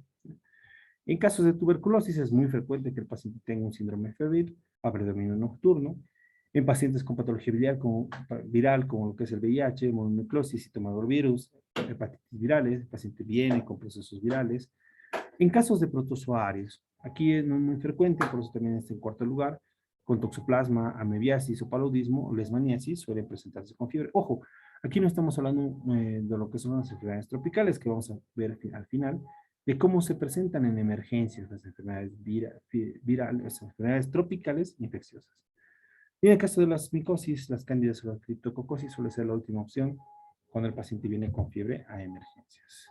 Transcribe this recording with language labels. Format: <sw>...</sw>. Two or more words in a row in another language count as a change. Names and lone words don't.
<es>En casos de tuberculosis es muy frecuente que el paciente tenga un síndrome febril a predominio nocturno En pacientes con patología viral, como lo que es el VIH, mononucleosis, citomegavirus, hepatitis virales, el paciente viene con procesos virales. En casos de protozoarios, aquí es no muy frecuente, por eso también está en cuarto lugar, con toxoplasma, amebiasis o paludismo o leishmaniasis suelen presentarse con fiebre. Ojo, aquí no estamos hablando de lo que son las enfermedades tropicales, que vamos a ver al final, de cómo se presentan en emergencias las enfermedades virales, las enfermedades tropicales infecciosas. Y en el caso de las micosis, las cándidas o la criptococosis suele ser la última opción cuando el paciente viene con fiebre a emergencias.</es>